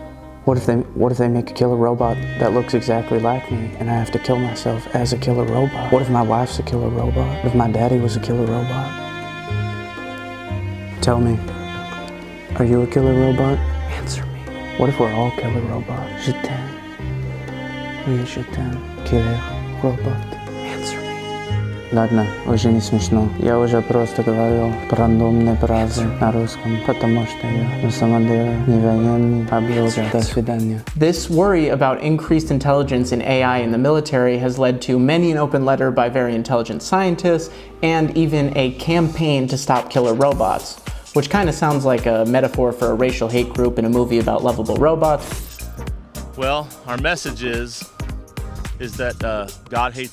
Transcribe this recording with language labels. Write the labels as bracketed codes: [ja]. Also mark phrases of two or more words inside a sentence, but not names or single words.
[en] What if they make a killer robot that looks exactly like me, and I have to kill myself as a killer robot? What if my wife's a killer robot? What if my daddy was a killer robot? Tell me, are you a killer robot? Answer me. What if we're all killer robots? [fr] Je t'aime. Oui, je t'aime. [en] Killer robot. Answer me. [ru] Ладно, уже не смешно. Я уже просто говорю рандомные фразы на русском, потому что я на самом деле не военный, а блогер. До свидания. [en] This worry about increased intelligence in AI in the military has led to many an open letter by very intelligent scientists and even a campaign to stop killer robots, which kind of sounds like a metaphor for a racial hate group in a movie about lovable robots. Well, our message is that God hates